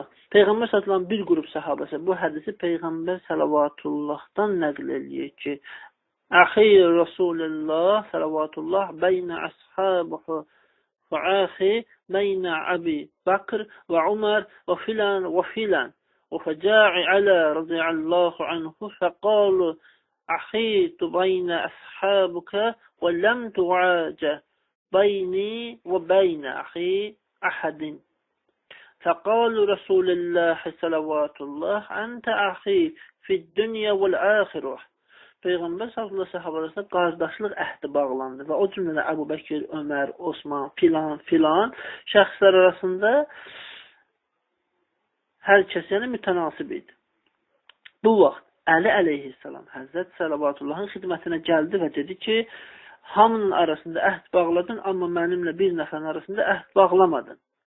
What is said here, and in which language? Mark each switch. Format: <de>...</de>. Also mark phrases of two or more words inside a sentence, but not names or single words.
<az>Peyğəmbər sallallahu bir qrup səhabəsi bu hədisi Peyğəmbər sallavatullahdan nəql eləyir ki,</az> <ar>آخى رسول الله صلى الله بين أصحابه وآخى بين أبي بكر وعمر وفلان وفلان və filan. وفجاء على رضي الله عنه فقالوا أحيط بين أصحابك ولم تعاج بيني وبين أخي أحد فقال رسول الله صلوات الله أنت أخي في الدنيا والآخرة.</ar> <az>Peyğəmbər sallallahu sahabələrində qardaşlıq əhdi bağlandı və o cümlədə Əbu Bəkir, Ömər, Osman, filan şəxslər arasında hər kəs yəni mütənasib idi. Bu vaxt Əli əleyhissalam Həzrət Səlavatıllahın xidmətinə gəldi və dedi ki, hamının arasında əhd bağladın, amma mənimlə bir nəfərin arasında əhd bağlamadın.</az>